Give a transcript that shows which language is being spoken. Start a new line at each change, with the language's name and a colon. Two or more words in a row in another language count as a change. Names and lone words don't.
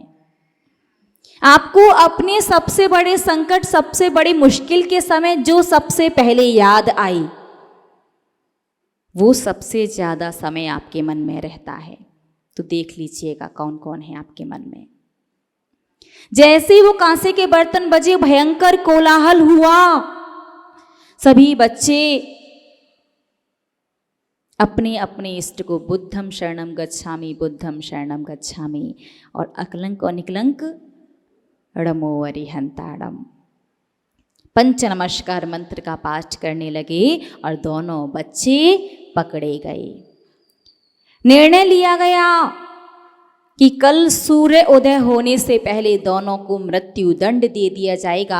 Hindi: आपको अपने सबसे बड़े संकट, सबसे बड़ी मुश्किल के समय जो सबसे पहले याद आई, वो सबसे ज्यादा समय आपके मन में रहता है। तो देख लीजिएगा कौन कौन है आपके मन में। जैसे ही वो कांसे के बर्तन बजे, भयंकर कोलाहल हुआ। सभी बच्चे अपने अपने इष्ट को
Pali: बुद्धम शरणम गच्छामि, बुद्धम शरणम गच्छामि,
Hindi: और अकलंक और निकलंक
Prakrit languages: ड़मो अरिहंताड़म
Hindi: पंच नमस्कार मंत्र का पाठ करने लगे और दोनों बच्चे पकड़े गए। निर्णय लिया गया कि कल सूर्य उदय होने से पहले दोनों को मृत्यु दंड दे दिया जाएगा।